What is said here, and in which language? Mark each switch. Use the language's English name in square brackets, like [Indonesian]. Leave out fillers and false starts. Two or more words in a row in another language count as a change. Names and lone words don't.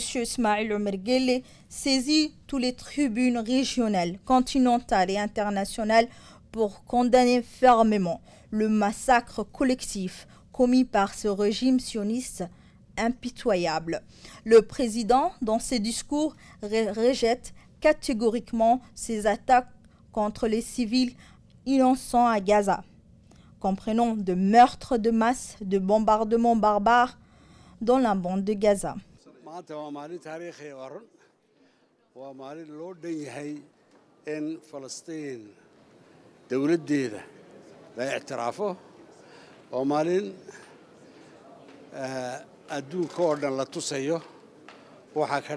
[French] Ismaël Omar Guelleh, saisit toutes les tribunes régionales, continentales et internationales pour condamner fermement le massacre collectif commis par ce régime sioniste impitoyable. Le président, dans ses discours, rejette catégoriquement ces attaques contre les civils innocents à Gaza, comprenant de meurtres de masse, de bombardements barbares dans la bande de Gaza. [Somali] adduunka oo dhan la tusayo waxa ka